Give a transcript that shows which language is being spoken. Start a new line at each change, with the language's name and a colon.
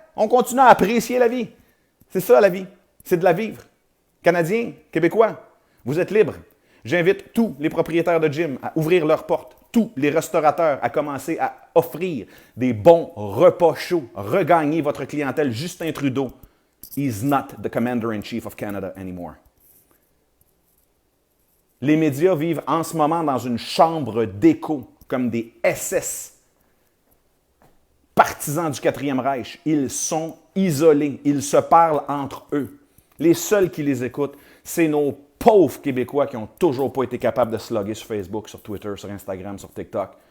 French: On continue à apprécier la vie. C'est ça la vie. C'est de la vivre. Canadiens, Québécois, vous êtes libres. J'invite tous les propriétaires de gym à ouvrir leurs portes, tous les restaurateurs à commencer à offrir des bons repas chauds. Regagnez votre clientèle.
English: Justin Trudeau is not the commander-in-chief of Canada anymore.
French: Les médias vivent en ce moment dans une chambre d'écho, comme des SS. Partisans du 4e Reich, ils sont isolés, ils se parlent entre eux. Les seuls qui les écoutent, c'est nos pauvres Québécois qui n'ont toujours pas été capables de se loguer sur Facebook, sur Twitter, sur Instagram, sur TikTok.